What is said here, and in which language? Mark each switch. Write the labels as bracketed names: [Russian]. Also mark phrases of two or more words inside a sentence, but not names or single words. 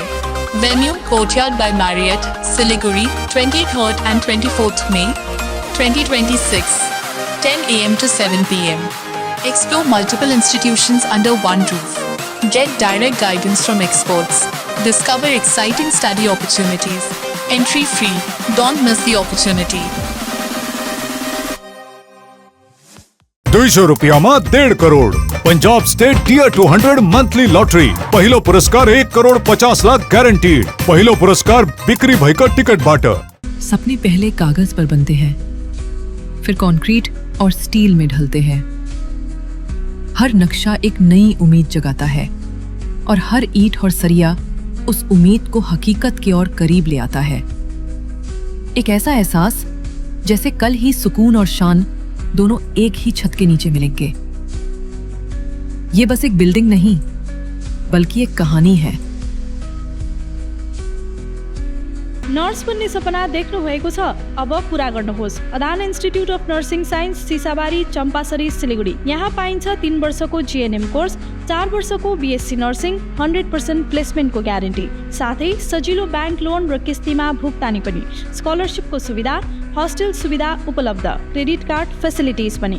[English] Venue Courtyard by Marriott, Siliguri, 23rd and 24th May, 2026, 10 a.m. to 7 p.m. Explore multiple institutions under one roof. Get direct guidance from experts. Discover exciting study opportunities. Entry free. Don't miss the opportunity. [Gujarati] 200 રૂપિયામાં 1.5 કરોડ. પંજાબ સ્ટેટ ટીયર 200 મંથલી લોટરી. પહેલો પુરસ્કાર 1 કરોડ 50 લાખ ગારંટીડ. પહેલો પુરસ્કાર बिक्री भयकर टिकट बाटर. [Hindi] सपने पहले कागज पर बनते हैं, फिर कंक्रीट और स्टील में ढलते हैं। हर नक्शा एक नई उम्मीद जगाता है और हर ईंट और सरिया उस उम्मीद को हकीकत की ओर करीब ले आता है। एक ऐसा एहसास जैसे कल ही सुकून और शान दोनों एक ही छत के नीचे मिलेंगे। ये बस एक बिल्डिंग नहीं, बल्कि एक कहानी है। [Nepali] नर्स बन्ने सपना देख्नु भएको छ? अब पूरा गर्नुहोस्। अदान इन्स्टिट्युट अफ नर्सिङ साइन्स, सिसाबारी, चम्पासरी, सिलिगुडी। यहाँ पाइन्छ 3 वर्षको [English] GNM course, [Nepali] 4 वर्षको [English] BSc nursing, [Nepali] 100% प्लेसमेन्टको ग्यारेन्टी, साथै सजिलो [English] bank loan [Nepali] र किस्तीमा भुक्तानी पनि, स्कलरसिपको सुविधा, हस्टेल सुविधा उपलब्ध, [English] credit card facilities [Nepali] पनि।